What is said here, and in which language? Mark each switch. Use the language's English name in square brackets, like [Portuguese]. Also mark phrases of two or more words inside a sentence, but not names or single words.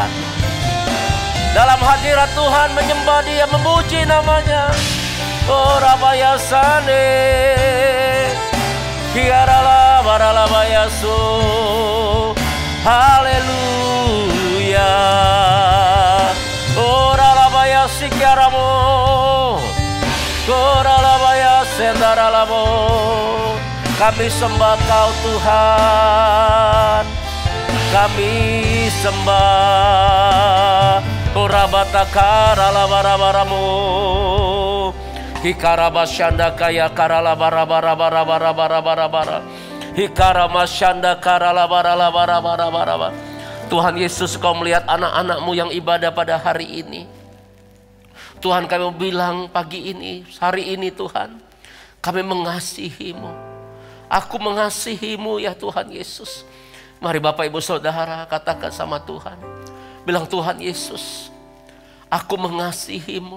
[Indonesian] Dalam hadirat Tuhan menyembah Dia, memuji namanya. Oh rabayasane, kiarala barala bayasu. Haleluya. Ora la bayasi kiaramo, ora la bayasendaralamo. Kami sembah Kau Tuhan, kami sembah. Ora batakara la barabaramu, hikarabasyanda kaya karala barabara barabara barabara. Hikaramasyanda karala barala barabara barabara. Tuhan Yesus, Kau melihat anak-anak-Mu yang ibadah pada hari ini. Tuhan, kami bilang pagi ini, hari ini Tuhan, kami mengasihi-Mu. Aku mengasihi-Mu ya Tuhan Yesus. Mari Bapak Ibu Saudara katakan sama Tuhan. Bilang, Tuhan Yesus, aku mengasihi-Mu.